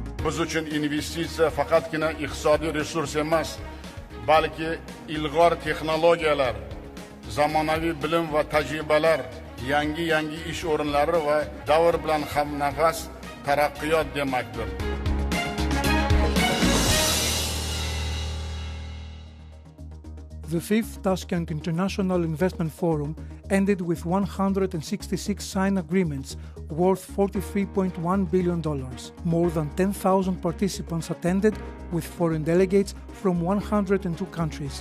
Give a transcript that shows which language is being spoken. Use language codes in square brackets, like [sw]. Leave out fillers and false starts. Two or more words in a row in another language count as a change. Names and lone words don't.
[uz] biz uchun investitsiya faqatgina iqtisodiy resurs emas, balki ilg'or texnologiyalar, zamonaviy bilim va tajribalar, yangi ish o'rinlari va davr bilan hamnafas taraqqiyot demakdir. [en] The 5th Tashkent International Investment Fórum ended with 166 signed agreements worth $43.1 billion. More than 10,000 participants attended, with foreign delegates from 102 countries.